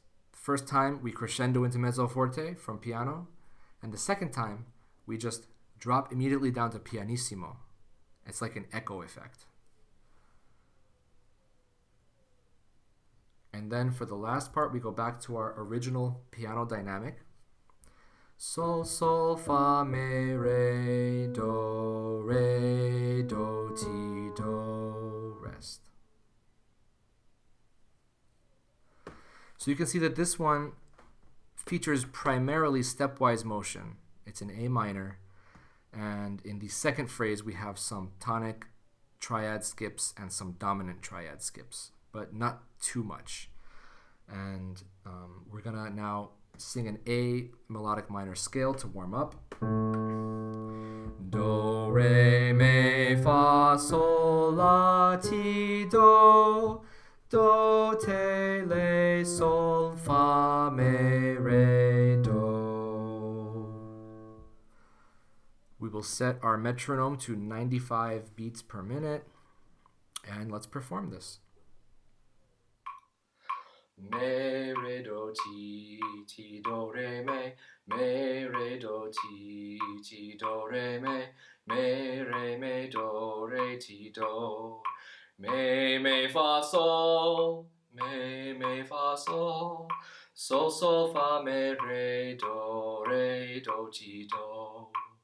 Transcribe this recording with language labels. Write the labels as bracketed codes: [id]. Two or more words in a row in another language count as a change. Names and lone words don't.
[en] First time we crescendo into mezzo forte from piano, and the second time we just drop immediately down to pianissimo. It's like an echo effect. And then for the last part, we go back to our original piano dynamic. Sol, sol, fa, me, do, ti, do, rest. So you can see that this one features primarily stepwise motion. It's in A minor, and in the second phrase we have some tonic triad skips and some dominant triad skips, but not too much. And we're gonna now sing an A melodic minor scale to warm up. Do, re, mi, fa, sol, la, ti, do. Do, te, le, sol, fa, me, re, do. We will set our metronome to 95 beats per minute, and let's perform this. Me, re, do, ti, ti, do, re, me, re, do, ti, ti, do, re, me, do, re, ti, do, me, fa, sol, me, fa, sol, sol, fa, me, re, do, ti, do,